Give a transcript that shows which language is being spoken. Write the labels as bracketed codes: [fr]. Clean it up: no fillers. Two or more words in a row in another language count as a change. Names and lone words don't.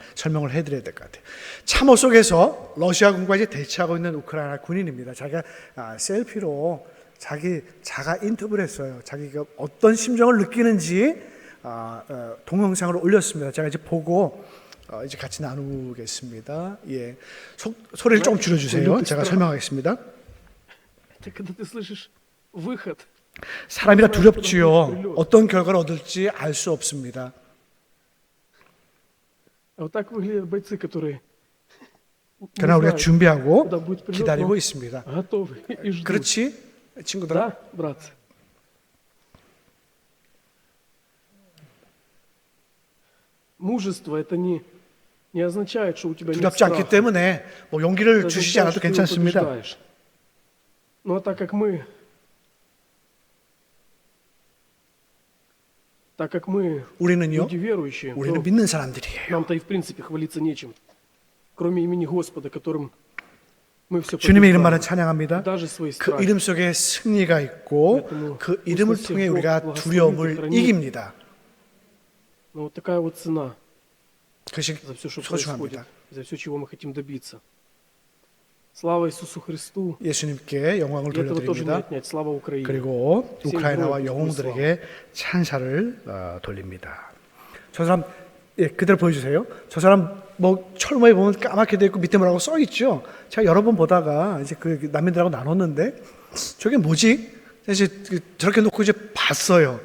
[ko] 설명을 해드려야 될 것 같아요. 참호 속에서 러시아군과 이제 대치하고 있는 우크라이나 군인입니다. 자기가 셀피로 자기 자가 인터뷰를 했어요. 자기가 어떤 심정을 느끼는지 동영상을 올렸습니다. 제가 이제 보고 이제 같이 나누겠습니다. 예, 소리를 좀 줄여주세요. 제가 설명하겠습니다. [ru] Это когда ты слышишь выход, [ko] 사람이라 두렵지요. 어떤 결과를 얻을지 알 수 없습니다. [ru] а вот так выглядят бойцы, которые не [ko] 그러나 우리가 [ru] знают, [ko] 준비하고 [ru] куда будет прилет, [ko] 기다리고 [ru] но [ko] 있습니다. [ru] готовы и ждут. [ko] 그렇지, 친구들아? [ru] Да, братцы? Мужество это не означает, что у тебя нет [ko] 두렵지 않기 [ru] страха. [ko] 때문에 뭐 용기를 [ru] Это [ko] 주시지 [ru] означает, [ko] 않아도 [ru] что ты его [ko] 괜찮습니다. [ru] побеждаешь. Ну а так как мы [ko] 우리는요, [ru] люди верующие, [ko] 우리는 [ru] то [ko] 믿는 사람들이에요. [ru] нам-то и в принципе хвалиться нечем, кроме имени Господа, которым мы все [ko] 주님의 이름만은 [ru] побеждаем. [ko] 찬양합니다. [ru] Даже свои [ko] 그 [ru] страхи. [ko] 이름 속에 승리가 있고 그 이름을 통해 우리가 두려움을 이깁니다. [ru] Но вот такая вот цена [ko] 그것이 [ru] за все, что [ko] 소중합니다. [ru] происходит, за все, чего мы хотим добиться. Слава Иисусу Христу. [ko] 예수님께 영광을 [ru] И этого тоже не [ko] 돌려드립니다. [ru] отнять. Слава Украине. [ko] 그리고 [ru] всем [ko] 우크라이나와 [ru] героям [ko] 영웅들에게 찬사를 돌립니다. 저 사람 그대로 보여주세요. 저 사람 뭐 철모에 보면 까맣게 돼 있고 밑에 뭐라고 써 있죠. 제가 여러 번 보다가 이제 그 난민들하고 나눴는데 저게 뭐지? 이제 저렇게 놓고 이제 봤어요.